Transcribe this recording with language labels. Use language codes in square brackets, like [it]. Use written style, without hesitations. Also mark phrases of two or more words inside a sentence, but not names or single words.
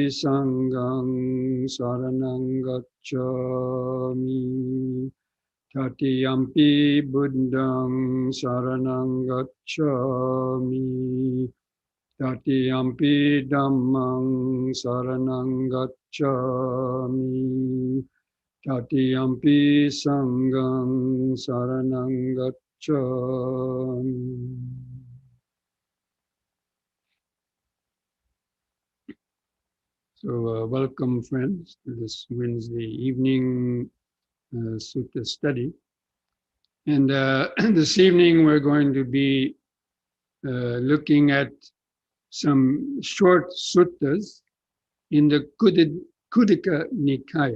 [pi] Sanghang Saranang Gacchami, Tatiyampi Buddhang Saranang Gacchami, Tatiyampi Dhammang Saranang Gacchami, Tatiyampi Sanghang Saranang Gacchami. [en] So welcome friends to this Wednesday evening Sutta study. And this evening we're going to be looking at some short suttas in the Khuddaka Nikaya.